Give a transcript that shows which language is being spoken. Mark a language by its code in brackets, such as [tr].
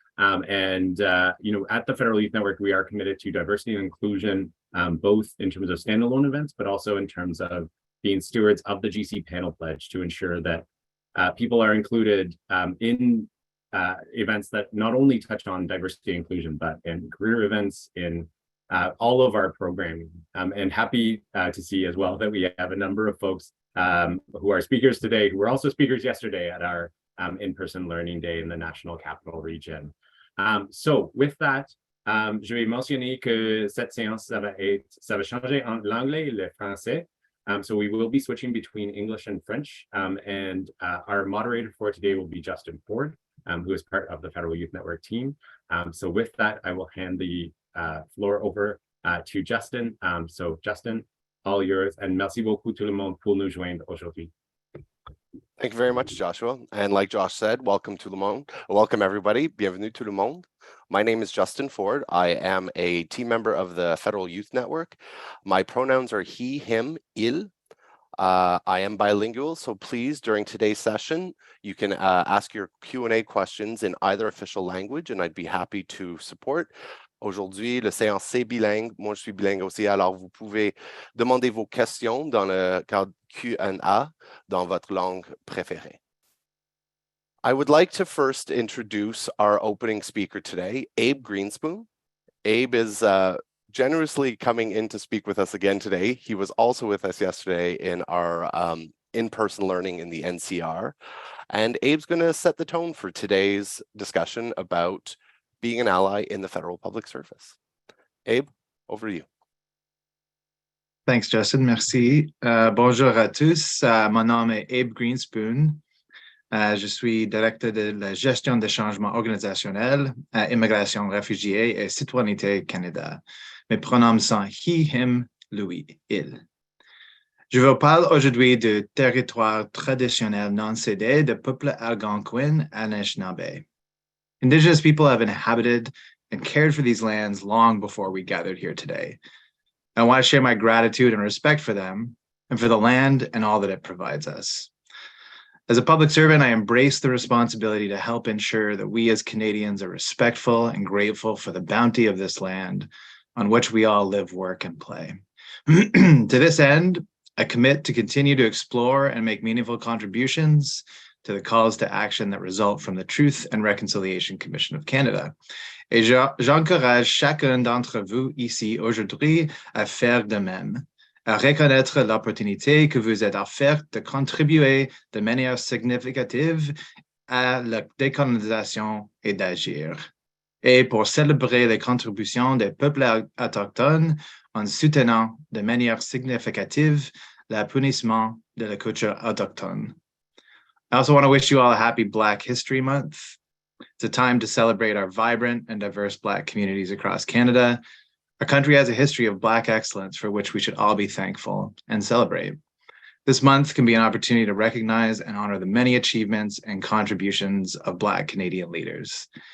[en] At the Federal Youth Network, we are committed to diversity and inclusion, both in terms of standalone events, but also in terms of being stewards of the GC panel pledge to ensure that people are included in events that not only touch on diversity and inclusion, but in career events, in all of our programming. And happy to see as well that we have a number of folks who are speakers today, who were also speakers yesterday at our in-person learning day in the National Capital Region. So with that, [fr] je vais mentionner que cette séance, ça va changer entre l'anglais et le français. [en] So we will be switching between English and French. Our moderator for today will be Justin Ford, who is part of the Federal Youth Network team. So with that, I will hand the floor over to Justin. So Justin, all yours, and [fr] merci beaucoup tout le monde pour nous joindre aujourd'hui. [en] Thank you very much, Joshua. And like Josh said, welcome [fr] tout le monde. [en] Welcome everybody. [fr] Bienvenue tout le monde. [en] My name is Justin Ford. I am a team member of the Federal Youth Network. My pronouns are he, him, il. I am bilingual, so please, during today's session, you can ask your Q&A questions in either official language, and I'd be happy to support. [fr] Aujourd'hui, le séance c'est bilingue. Moi, je suis bilingue aussi. Alors, vous pouvez demander vos questions dans le cadre Q&A dans votre langue préférée. [en] I would like to first introduce our opening speaker today, Abe Greenspoon. Abe is generously coming in to speak with us again today. He was also with us yesterday in our in-person learning in the NCR. And Abe's going to set the tone for today's discussion about being an ally in the federal public service. Abe, over to you. Thanks, [fr] Justin. Merci. Bonjour à tous. Mon nom est Abe Greenspoon. Je suis directeur de la gestion des changements organisationnels à Immigration, Réfugiés et Citoyenneté Canada. Mes pronoms sont [en] he, him, [fr] lui, il. Je vous parle aujourd'hui du territoire traditionnel non cédé du peuple algonquin Anishinaabe. [en] Indigenous people have inhabited and cared for these lands long before we gathered here today. I want to share my gratitude and respect for them and for the land and all that it provides us. As a public servant, I embrace the responsibility to help ensure that we as Canadians are respectful and grateful for the bounty of this land on which we all live, work, and play. To this end, I commit to continue to explore and make meaningful contributions to the calls to action that result from the Truth and Reconciliation Commission of Canada. [fr] Et j'encourage chacun d'entre vous ici aujourd'hui à faire de même, à reconnaître l'opportunité que vous êtes offerte de contribuer de manière significative à la décolonisation et d'agir. Et pour célébrer les contributions des peuples autochtones en soutenant de manière significative l'appunissement de la culture autochtone. [en] I also want to wish you all a happy Black History Month. It's a time to celebrate our vibrant and diverse Black communities across Canada. Our country has a history of Black excellence for which we should all be thankful and celebrate. This month can be an opportunity to recognize and honor the many achievements and contributions of Black Canadian leaders.